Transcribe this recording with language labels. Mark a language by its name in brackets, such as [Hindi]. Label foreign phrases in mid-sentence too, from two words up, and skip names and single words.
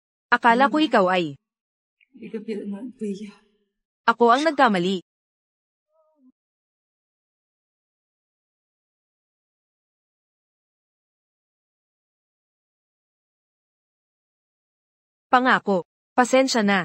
[Filipino] Akala ko ikaw ay. [Chinese] 你跟别的男人不一样。 [Filipino] Ako ang nagkamali. Pangako, pasensya na.